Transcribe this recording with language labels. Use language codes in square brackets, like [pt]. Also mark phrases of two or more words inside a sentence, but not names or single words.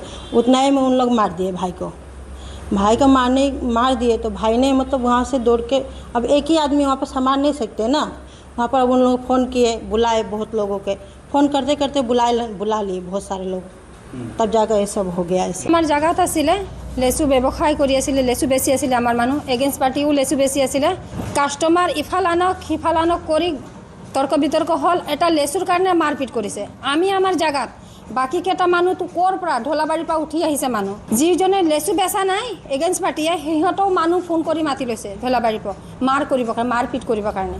[hi] उतना ही में उन लोग मार दिए भाई को मार दिए। तो भाई ने मतलब वहाँ से दौड़ के, अब एक ही आदमी वहाँ पर संभाल नहीं सकते ना, वहाँ पर अब उन लोग फ़ोन किए, बुलाए बहुत लोगों के, फ़ोन करते करते बुला लिए बहुत सारे लोग, तब जाकर ये सब हो गया। ऐसे [as] আমার জায়গাত আছিলে লেচু ব্যৱসায় কৰি আছিলে, লেচু বেচি আছিলে আমাৰ মানুহ, [en] against party [as] লেচু বেচি আছিলে। কাষ্টমাৰ ইফাল আনক সিফাল আনক কৰি তৰ্ক বিতৰ্ক হ'ল, এটা লেচুৰ কাৰণে মাৰপিট কৰিছে। আমি আমাৰ জায়গাত বাকী কেইটা মানুহটো ক'ৰ পৰা ঢলাবাৰীৰ পৰা উঠি আহিছে মানুহ, যিজনে লেচু বেচা নাই [en] against party [as] সিহঁতেও মানুহ ফোন কৰি মাতি লৈছে ঢলাবাৰীৰ পৰা মাৰপিট কৰিবৰ কাৰণে।